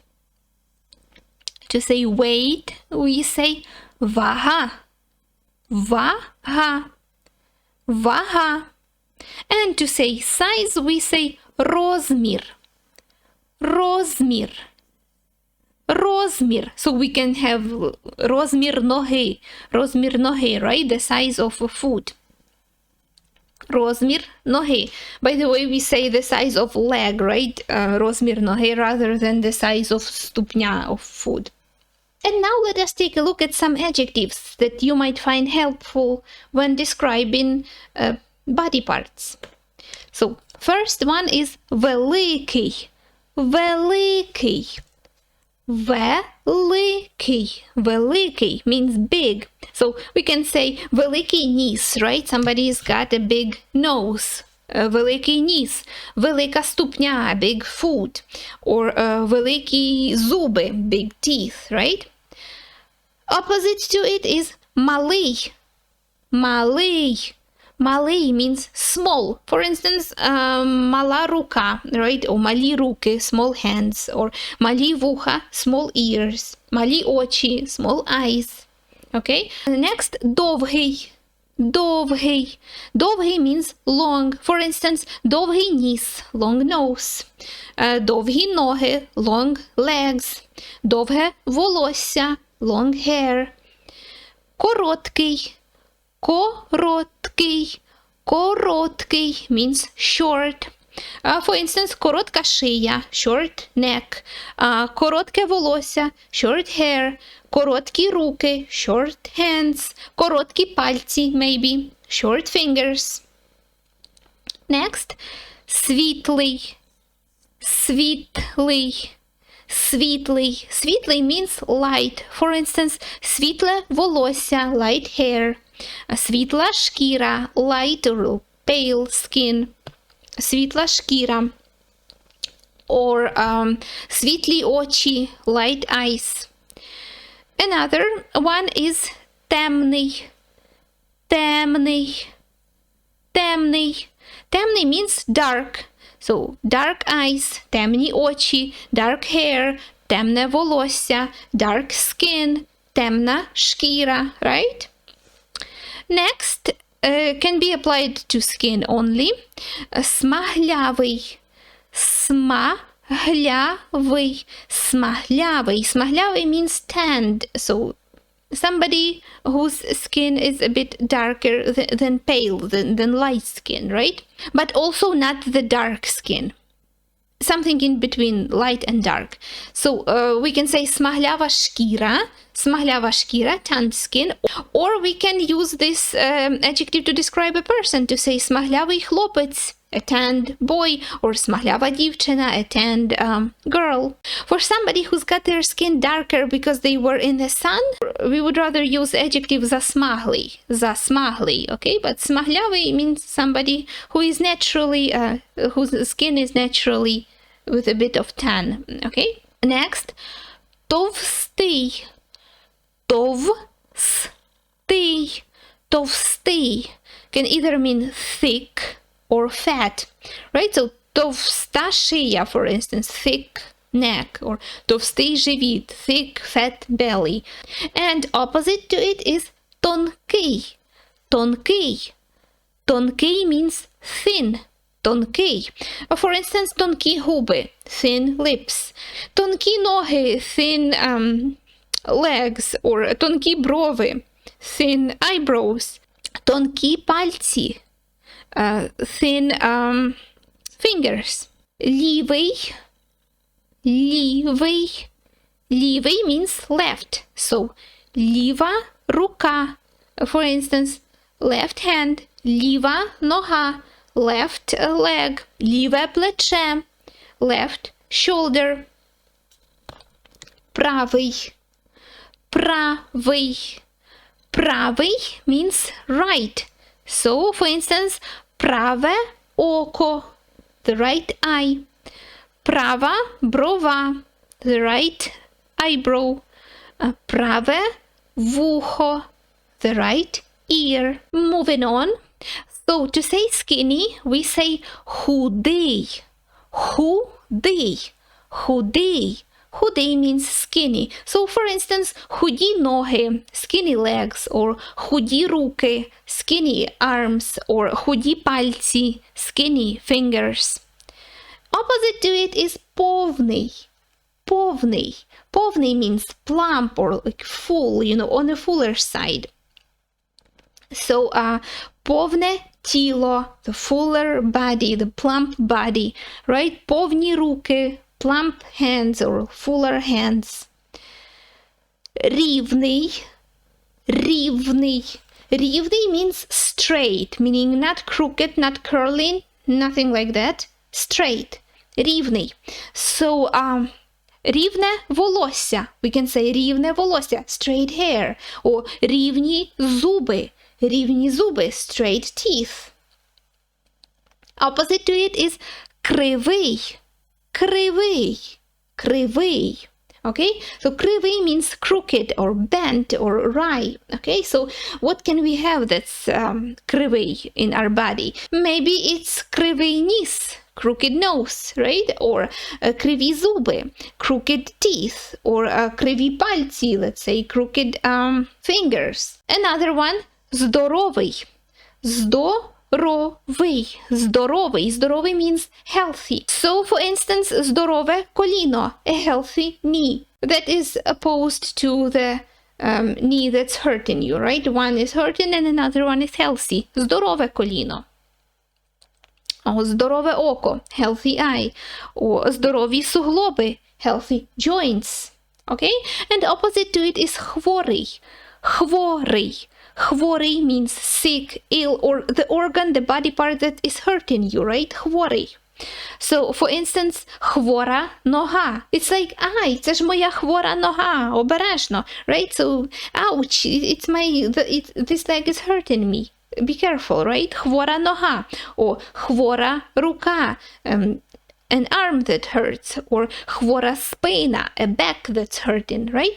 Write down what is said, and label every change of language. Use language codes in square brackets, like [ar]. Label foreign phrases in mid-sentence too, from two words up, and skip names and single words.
[en] To say weight, we say вага. [uk] Вага. Вага. [en] And to say size, we say розмір. [uk] Розмір. Розмір. [en] So we can have [uk] розмір ноги. Розмір ноги, [en] right? The size of a foot. [uk] Розмір ноги. [en] By the way, we say the size of leg, right? [uk] Розмір ноги [en] rather than the size of ступня of foot. And now let us take a look at some adjectives that you might find helpful when describing body parts. So, first one is великий. [uk] Великий. Великий. [en] Великий means big. So, we can say [uk] великий ніс, [en] right? Somebody's got a big nose. [uk] Великий ніс. Велика ступня, [en] big foot. [uk] Or великі зуби, [en] big teeth, right? Opposite to it is малий. Малий. Малий means small. For instance, [uk] мала рука, [en] right? Or [uk] малі руки, [en] small hands. [uk] Or малі вуха, [en] small ears. [uk] Малі очі, [en] small eyes. Okay? Next, [uk] довгий. Довгий. [en] Довгий means long. For instance, [uk] довгий ніс, [en] long nose. [uk] Довгі ноги, [en] long legs. [uk] Довге волосся, [en] long hair. [uk] Короткий. Короткий. [en] Короткий means short. For instance, [uk] коротка шия, [en] short neck. [uk] Коротке волосся, [en] short hair. [uk] Короткі руки, [en] short hands. [uk] Короткі пальці, [en] maybe, short fingers. Next, [uk] світлий. Світлий. Світлий. [en] Світлий means light. For instance, [uk] світле волосся, [en] light hair. [uk] Світла шкіра, [en] light or pale skin. [uk] Світла шкіра. Or світлі очі, [en] light eyes. Another one is темний. [uk] Темний. Темний. [en] Темний means dark. So, dark eyes, [uk] темні очі, [en] dark hair, [uk] темне волосся, [en] dark skin, [uk] темна шкіра, [en] right? Next, can be applied to skin only. [uk] Смаглявий. Смаглявий. [en] Смаглявий. Смаглявий means tanned. So somebody whose skin is a bit darker than pale, than light skin, right? But also not the dark skin. Something in between light and dark. So we can say [uk] смаглява шкіра, [en] tanned skin. Or we can use this adjective to describe a person, to say [uk] смаглявий хлопець, [en] a tanned boy, or [uk] смаглява дівчина, [en] a tanned girl. For somebody who's got their skin darker because they were in the sun, we would rather use adjective засмаглий, okay? But смаглявий means somebody who is naturally, whose skin is naturally with a bit of tan, okay? Next, товстий, товстий can either mean thick or fat, right? [uk] So товста шия, [en] for instance, thick neck, or [uk] товстий живіт, [en] thick fat belly. And opposite to it is тонкий. Тонкий means thin. Тонкий. For instance, [uk] тонкі губи, [en] thin lips. [uk] Тонкі ноги, [en] thin legs, or [uk] тонкі брови, [en] thin eyebrows. [uk] Тонкі пальці, [en] thin fingers. Лівий means left. [uk] So ліва рука, [en] for instance, left hand. [uk] Ліва нога, [en] left leg. [uk] Ліве плече, [en] left shoulder. Правий means right. So, for instance, [uk] праве око, [en] the right eye. [uk] Права брова, [en] the right eyebrow. [uk] Праве вухо, [en] the right ear. Moving on. So, to say skinny, we say худий. Худий means skinny. So, for instance, [uk] худі ноги, [en] skinny legs, or [uk] худі руки, [en] skinny arms, or [uk] худі пальці, [en] skinny fingers. Opposite to it is повний. Повний means plump or like full, on the fuller side. So, [uk] повне тіло, [en] the fuller body, the plump body, right? [uk] Повні руки, [en] plump hands or fuller hands. Рівний means straight, meaning not crooked, not curling, nothing like that. Straight. [uk] Рівний. So, рівне волосся. [en] We can say [uk] рівне волосся, [en] straight hair. Or [uk] рівні зуби, [en] straight teeth. Opposite to it is кривий. Okay, so кривий means crooked or bent or wry. Okay, so what can we have that's кривий in our body? Maybe it's [uk] кривий ніс, [en] crooked nose, right? [uk] Or криві зуби, [en] crooked teeth, or [uk] криві пальці, [en] let's say crooked fingers. Another one, здоровий. Здоровий means healthy. So, for instance, [uk] здорове коліно, [en] a healthy knee. That is opposed to the knee that's hurting you, right? One is hurting and another one is healthy. [uk] Здорове коліно. О, здорове око, [en] healthy eye. [uk] О, здорові суглоби, [en] healthy joints. Okay? And opposite to it is хворий. Хворий means sick, ill, or the organ, the body part that is hurting you, right? Хворий. So, for instance, [uk] хвора нога. [en] It's like, [uk] ай, це ж моя хвора нога, обережно, [en] right? So, ouch, this leg is hurting me. Be careful, right? [uk] Хвора нога. Or хвора рука, [en] an arm that hurts. [uk] Or хвора спина, [en] a back that's hurting, right?